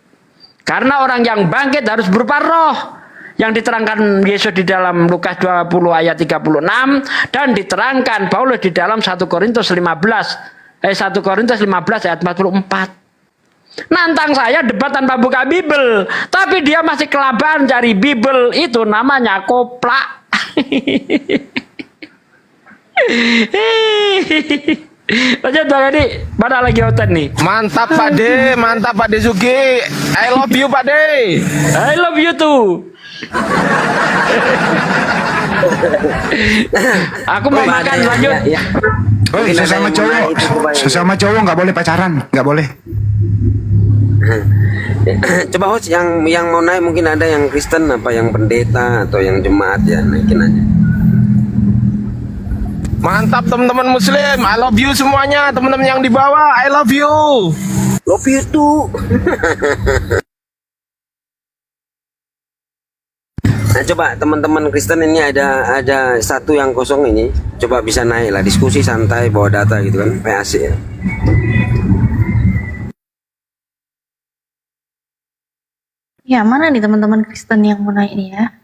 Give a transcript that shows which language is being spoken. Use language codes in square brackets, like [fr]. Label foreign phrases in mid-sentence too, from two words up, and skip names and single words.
[id] Karena orang yang bangkit harus berupa roh. Yang diterangkan Yesus di dalam Lukas 20 ayat 36 dan diterangkan Paulus di dalam 1 Korintus 15 ayat 44. Nantang saya debat tanpa buka Bible, tapi dia masih kelabakan cari Bible, itu namanya koplak. Lanjut Bang Edi, mana lagi hotel nih? Mantap Pak De Sugi. [en] I love you [id] Pak De. [en] I love you too. [id] Aku mau makan, lanjut. Oh, sesama cowok nggak boleh pacaran, nggak boleh. Coba host yang mau naik, mungkin ada yang Kristen, apa yang pendeta atau yang jemaat, ya naikin aja. Mantap teman-teman muslim. [en] I love you [id] semuanya. Teman-teman yang di bawah, [en] I love you. Love you too. [id] Nah, coba teman-teman Kristen ini ada satu yang kosong ini, coba bisa naik lah, diskusi santai bawa data gitu kan, PAC ya. Ya, mana nih teman-teman Kristen yang mau naik nih ya?